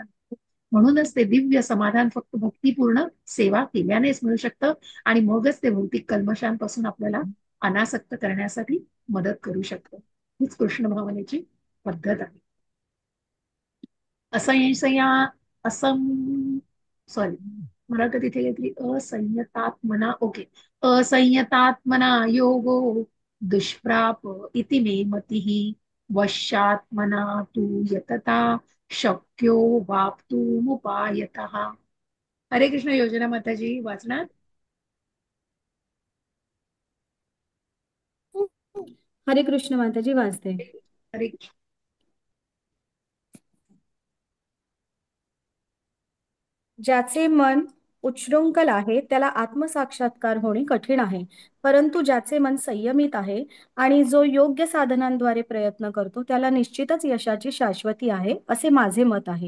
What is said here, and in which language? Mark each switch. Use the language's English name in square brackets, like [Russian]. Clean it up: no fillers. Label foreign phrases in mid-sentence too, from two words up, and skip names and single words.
[Marathi] म्हणूनच ते दिव्य समाधान फक्त भक्तीपूर्ण सेवा केल्यानेच मिळू शकतं, आणि मगच ते भौतिक कल्मशांपासून आपल्याला अनासक्त करण्यासाठी मदत करू शकतं. हीच कृष्ण भावनेची पद्धत आहे. असंशया असं, सॉरी, मला तर तिथे काहीतरी असंयतात्मना, ओके, [Sanskrit] असंयतात्मना योगो दुष्प्राप इति मे मतिः वश्यात्मना तु यतता शक्यो वाप्तुमुपायतः. हरे कृष्ण. [Marathi] योजना माताजी वाचणार? [Sanskrit] हरे कृष्ण [Marathi] माताजी वाचते. [Sanskrit] हरे कृष्ण. [Marathi] ज्याचे मन उच्छृंखल आहे त्याला आत्मसाक्षात्कार होणे कठीण आहे, परंतु ज्याचे मन संयमित आहे आणि जो योग्य साधनांद्वारे प्रयत्न करतो त्याला निश्चितच यशाची शाश्वती आहे, असे माझे मत आहे.